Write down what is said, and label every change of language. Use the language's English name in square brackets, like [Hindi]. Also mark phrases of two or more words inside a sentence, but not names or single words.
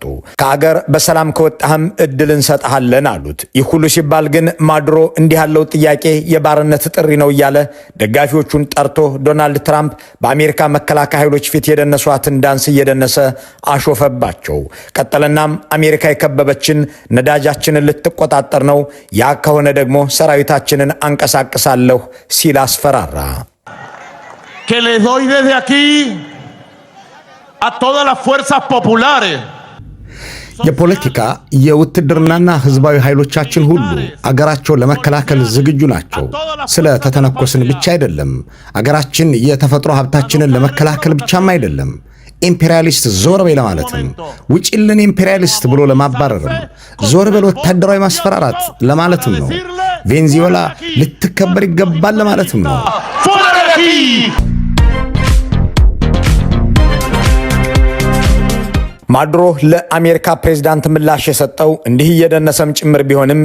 [Amharic] ከአገር በሰላም ከወጣህም እድል እንሰጥሃለን አሉት። ይህ ሁሉ ሲባል ግን ማዱሮ እንዲህ ያለው ጥያቄ የባርነት ጥሪ ነው እያለ ደጋፊዎቹን ጠርቶ ዶናልድ ትራምፕ በአሜሪካ መከላከያ ኃይሎች ፊት የደነሷትን ዳንስ እየደነሰ አሾፈባቸው። ቀጠለናም አሜሪካ የከበበችን ነዳጃችንን ልትቆጣጠር ነው፣ ያ ከሆነ ደግሞ ሰራዊታችንን አንቀሳቅሳለሁ ሲል አስፈራራ። [Spanish] que les doy desde aquí a todas las fuerzas populares [Amharic] የፖለቲካ የውትድርናና ህዝባዊ ኃይሎቻችን ሁሉ አገራቸውን ለመከላከል ዝግጁ ናቸው። ስለ ተተነኮስን ብቻ አይደለም፣ አገራችን የተፈጥሮ ሀብታችንን ለመከላከል ብቻም አይደለም፣ ኢምፔሪያሊስት ዞር በይ ለማለትም፣ ውጪልን ኢምፔሪያሊስት ብሎ ለማባረርም፣ ዞር በል ወታደራዊ ማስፈራራት ለማለትም ነው። ቬንዙዌላ ልትከበር ይገባል ለማለትም ነው። ማዱሮ ለአሜሪካ ፕሬዝዳንት ምላሽ የሰጠው እንዲህ እየደነሰም ጭምር ቢሆንም